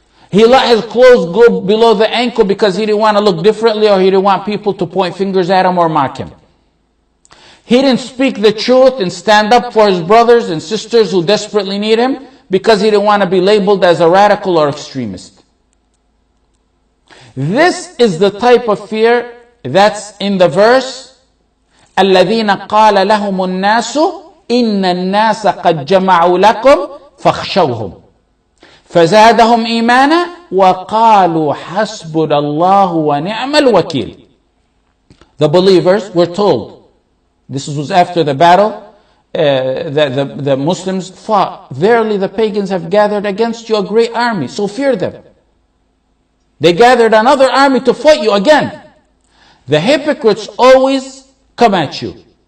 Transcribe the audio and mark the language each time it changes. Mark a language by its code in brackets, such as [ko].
[en] He let his clothes go below the ankle because he didn't want to look differently, or he didn't want people to point fingers at him or mock him. He didn't speak the truth and stand up for his brothers and sisters who desperately need him because he didn't want to be labeled as a radical or extremist. This is the type of fear that's in the verse, [ar] الَّذِينَ قَالَ لَهُمُ النَّاسُ إِنَّ النَّاسَ قَدْ جَمَعُوا لَكُمْ فَاخْشَوْهُمْ فَزَادَهُمْ إِيمَانًا وَقَالُوا حَسْبُنَا اللَّهُ وَنِعْمَ الْوَكِيلُ. [en] The believers were told, this was after the battle, the Muslims fought. Verily the pagans have gathered against you a great army, so fear them. They gathered another army to fight you again. The hypocrites always come at you.